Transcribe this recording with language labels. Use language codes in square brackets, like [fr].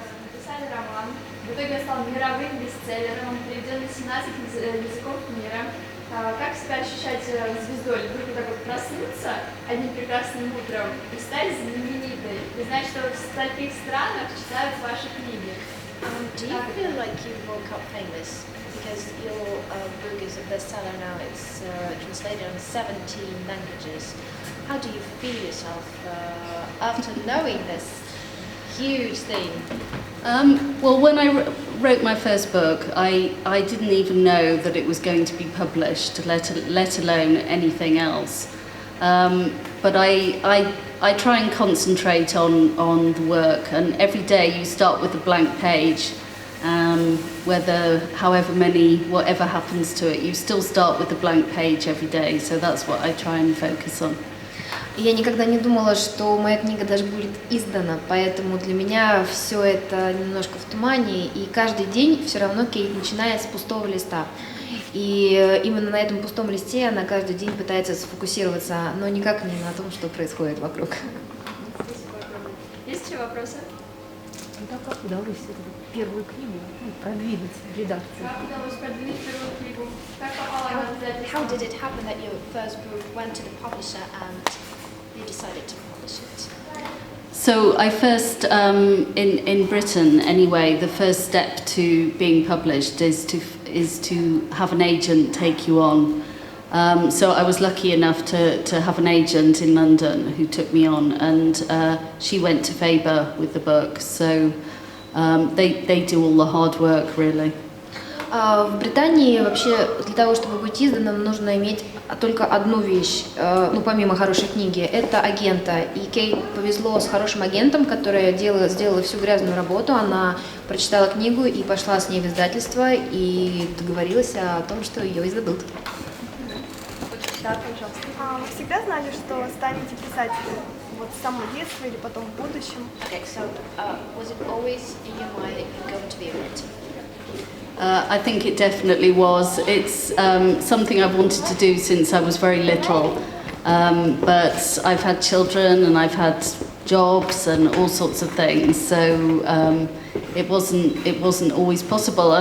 [ru] Написали роман, в итоге он стал мировым бестселлером, переведен на 17 языков мира. Как себя ощущать звездой? Вдруг так вот проснуться одним прекрасным утром и стать знаменитой? И знать, что в стольких странах читают ваши книги. [en] Do you feel like you woke up famous? Because your book is a bestseller now, it's translated in 17 languages. How do you feel yourself after knowing this huge thing? Well, when I wrote my first book, I didn't even know that it was going to be published, let alone anything else. But I I try and concentrate on the work, and every day you start with a blank page. Whatever happens to it, you still start with a blank page every day, so that's what I try and focus on. [ru] Я никогда не думала, что моя книга даже будет издана, поэтому для меня все это немножко в тумане, и каждый день все равно Кейт начинает с пустого листа. И именно на этом пустом листе она каждый день пытается сфокусироваться, но никак не на том, что происходит вокруг. Есть еще вопросы? Как удалось первую книгу продвинуть в редакции? Как удалось продвинуть первую книгу? Как попала она в издательство? [en] How did it happen that your first book went to the publisher and you decided to publish it? So I first, in Britain anyway, the first step to being published is to have an agent take you on. So I was lucky enough to have an agent in London who took me on, and she went to Faber with the book. So they do all the hard work, really. [ru] В Британии вообще для того, чтобы быть изданным, нужно иметь только одну вещь, ну помимо хорошей книги, это агента. И Кейт повезло с хорошим агентом, которая сделала всю грязную работу. Она прочитала книгу и пошла с ней в издательство и договорилась о том, что ее издадут. Да, пожалуйста. Вы всегда знали, что станете писателем? Вот с самого детства или потом в будущем? [en] Okay, so was it always in your mind that you're going to be a writer? I think it definitely was. It's something I've wanted to do since I was very little, but I've had children and I've had jobs and all sorts of things, so it wasn't always possible.